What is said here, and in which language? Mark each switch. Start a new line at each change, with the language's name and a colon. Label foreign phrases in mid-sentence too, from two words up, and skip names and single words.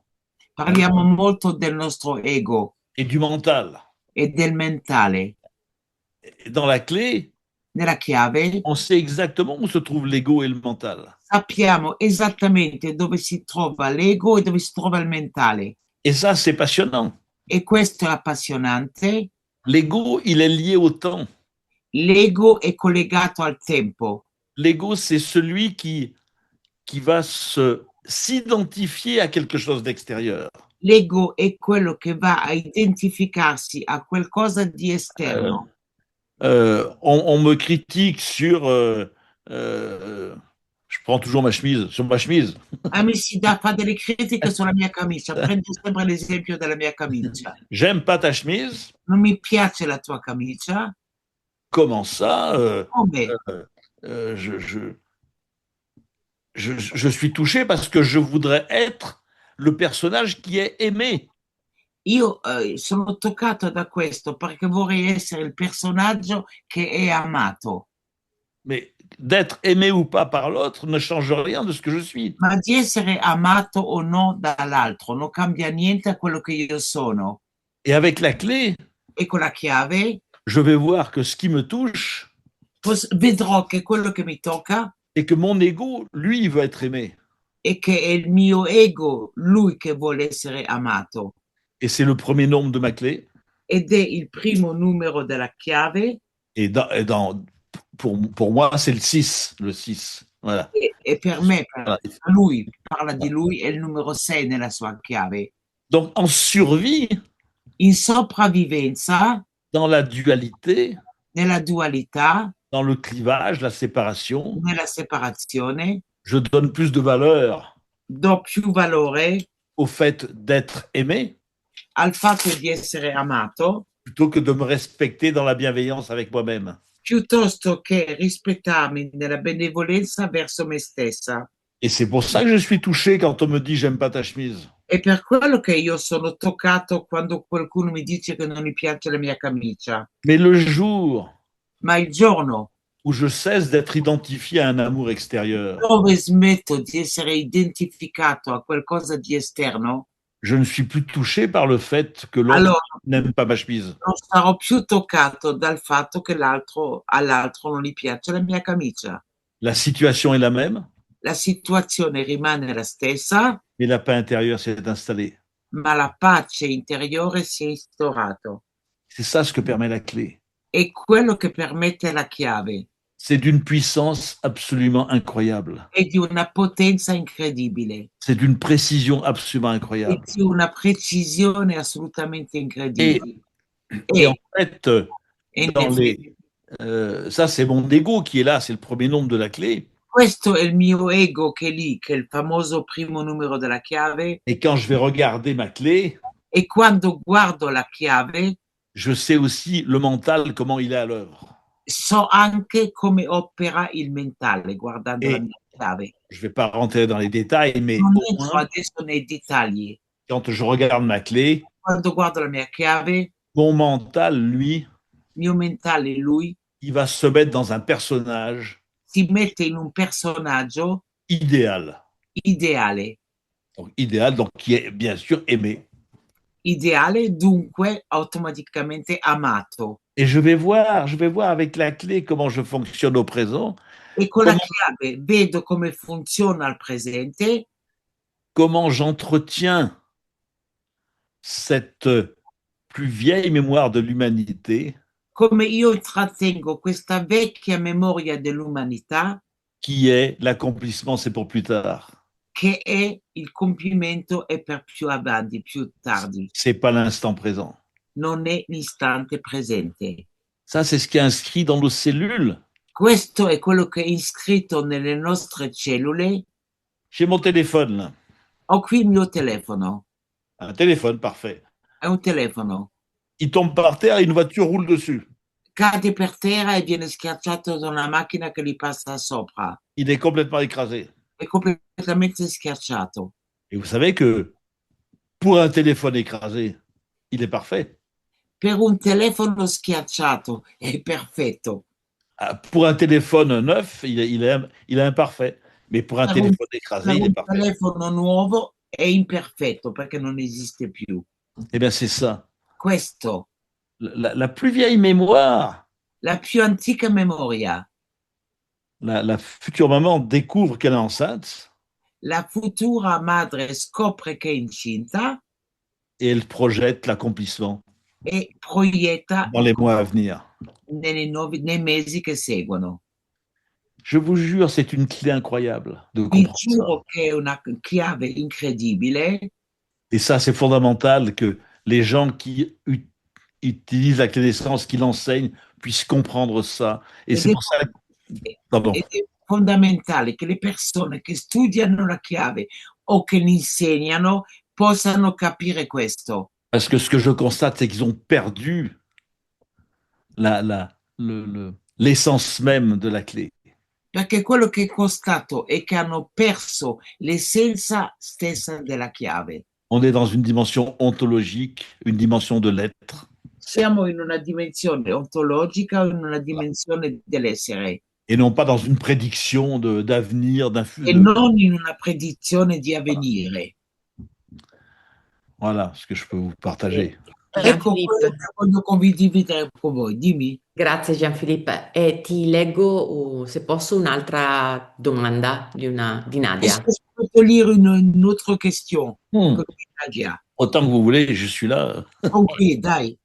Italian: Parliamo molto del nostro ego
French: et du mental.
Italian: e del mentale.
French: Et dans la clé,
Italian: Nella chiave
French: on sait exactement où se trouve l'ego et le mental.
Italian: sappiamo esattamente dove si trova l'ego e dove si trova il mentale.
French: Et ça, c'est passionnant.
Italian: E questo è appassionante.
French: L'ego, il est lié au temps.
Italian: L'ego è collegato al tempo.
French: L'ego, c'est celui qui va s'identifier à quelque chose d'extérieur.
Italian: L'ego è quello che va a identificarsi a qualcosa di esterno.
French: On me critique sur... je prends toujours ma chemise, sur ma chemise.
Italian: A me si fa delle critiche sulla mia camicia. Prendo sempre l'esempio della mia camicia.
French: J'aime pas ta chemise.
Italian: Non mi piace la tua camicia.
French: Comment ça
Italian: Come?
French: Je suis touché parce que je voudrais être le personnage qui est aimé.
Italian: Io sono toccato da questo perché vorrei essere il personaggio che è amato.
French: Mais d'être aimé ou pas par l'autre ne change rien de ce que je suis.
Italian: Ma di essere amato o no dall'altro non cambia niente a quello che io sono.
French: Et avec la clé,
Italian: E con la chiave
French: je vais voir que ce qui me touche,
Italian: vedrò che quello che mi tocca
French: c'est que mon ego, lui, il veut être aimé.
Italian: è che è il mio ego, lui che vuole essere amato.
French: Et c'est le premier nombre de ma clé.
Italian: Ed è il primo numero della chiave.
French: Pour moi, c'est le 6. Le 6. Voilà.
Italian: E per me, Voilà. lui, parla di lui, è il numero 6 nella sua chiave.
French: Donc, en survie,
Italian: In sopravvivenza,
French: dans la dualité,
Italian: nella dualità,
French: dans le clivage, la séparation,
Italian: nella separazione,
French: je donne plus de valeur
Italian: do più valore
French: au fait d'être aimé
Italian: al fatto di essere amato
French: plutôt que de me respecter dans la bienveillance avec moi-même.
Italian: piuttosto che rispettarmi nella benevolenza verso me stessa.
French: Et c'est pour ça que je suis touché quand on me dit j'aime pas ta chemise.
Italian: È per quello che io sono toccato quando qualcuno mi dice che non gli piace la mia camicia.
French: Mais le jour
Italian: Ma il giorno
French: où je cesse d'être identifié à un amour extérieur,
Italian: dove smetto di essere identificato a qualcosa di esterno,
French: je ne suis plus touché par le fait que l'autre
Italian: allora
French: n'aime pas ma chemise.
Italian: non sarò più toccato dal fatto che all'altro non gli piace la mia camicia.
French: La situation est la même,
Italian: La situazione rimane la stessa,
French: mais la paix intérieure s'est installée.
Italian: ma la pace interiore si è instaurato.
French: C'est ça ce que permet la clé.
Italian: È quello che permette la chiave.
French: C'est d'une puissance absolument incroyable.
Italian: È di una potenza incredibile.
French: C'est d'une précision absolument
Italian: È
French: incroyable.
Italian: di una precisione assolutamente incredibile.
French: Et en fait,
Italian: E in
French: dans
Italian: effetti,
French: ça c'est mon ego qui est là, c'est le premier nombre de la clé.
Italian: questo è il mio ego che è lì, che è il famoso primo numero della chiave.
French: Et quand je vais regarder ma clé,
Italian: E quando guardo la chiave,
French: je sais aussi le mental, comment il est à l'œuvre.
Italian: so anche come opera il mentale guardando la
French: Et
Italian: mia chiave.
French: je ne vais pas rentrer dans les détails, mais
Italian: Non
French: au
Italian: entro
French: moins,
Italian: adesso nei dettagli.
French: quand je regarde ma clé,
Italian: Quando guardo la mia chiave,
French: mon mental, lui,
Italian: mio mentale, lui,
French: il va se mettre dans un personnage
Italian: si mette in un personaggio
French: idéal.
Italian: ideale.
French: Donc, idéal, donc qui est bien sûr aimé.
Italian: Ideale, dunque automaticamente amato.
French: Et je vais voir avec la clé comment je fonctionne au présent,
Italian: E con la
French: comment,
Italian: chiave vedo come funziona al presente,
French: comment j'entretiens cette plus vieille mémoire de l'humanité
Italian: come io intrattengo questa vecchia memoria dell'umanità
French: qui est l'accomplissement, c'est pour plus tard.
Italian: che è il compimento è per più avanti, più tardi.
French: C'est pas l'instant présent.
Italian: Non è l'istante presente.
French: Ça, c'est ce qui est inscrit dans nos cellules.
Italian: Questo è quello che è iscritto nelle nostre cellule.
French: J'ai mon téléphone là.
Italian: Ho qui il mio telefono.
French: Un téléphone, parfait.
Italian: È un telefono.
French: Il tombe par terre et une voiture roule dessus.
Italian: cade per terra e viene schiacciato da una macchina che gli passa sopra.
French: Il est complètement écrasé.
Italian: È completamente schiacciato.
French: Et vous savez que pour un téléphone écrasé, il est parfait.
Italian: Per un telefono schiacciato è perfetto.
French: Ah, pour un téléphone neuf, il est imparfait. Mais pour un
Italian: Per un,
French: téléphone écrasé,
Italian: per
French: il est
Italian: un
French: parfait.
Italian: telefono nuovo è imperfetto perché non esiste più.
French: Eh bien, c'est ça.
Italian: Questo,
French: La plus vieille mémoire,
Italian: la più antica memoria.
French: la future maman découvre qu'elle est enceinte
Italian: La futura madre scopre che è incinta
French: et elle projette l'accomplissement
Italian: e proietta
French: dans les mois à venir.
Italian: nei mesi che seguono.
French: Je vous jure, c'est une clé incroyable de
Italian: Vi
French: comprendre ça.
Italian: giuro che è una chiave incredibile.
French: Et ça, c'est fondamental que les gens qui utilisent la clé d'essence, qui l'enseignent, puissent comprendre ça. Et
Italian: Ed
French: c'est
Italian: è,
French: pour ça. Pardon.
Italian: ed è fondamentale che le persone che studiano la chiave o che l'insegnano possano capire questo.
French: Parce que ce que je constate, c'est qu'ils ont perdu l'essence même de la clé.
Italian: Perché quello che è constato è che hanno perso l'essenza stessa della chiave.
French: On est dans une dimension ontologique, une dimension de l'être,
Italian: Siamo in una dimensione ontologica o in una dimensione dell'essere
French: et non pas dans une prédiction d'avenir, d'un
Italian: e
French: futur.
Italian: non in una predizione di avvenire.
French: Voilà ce que je peux vous partager.
Italian: Ecco quello Gianfilippo, che voglio condividere con voi. Dimmi. grazie Gianfilippo. E ti leggo, se posso, un'altra domanda di
French: Est-ce Nadia. que je peux te lire une autre question Hmm. que Nadia? Autant que vous voulez, je suis là.
Italian: Ok, dai.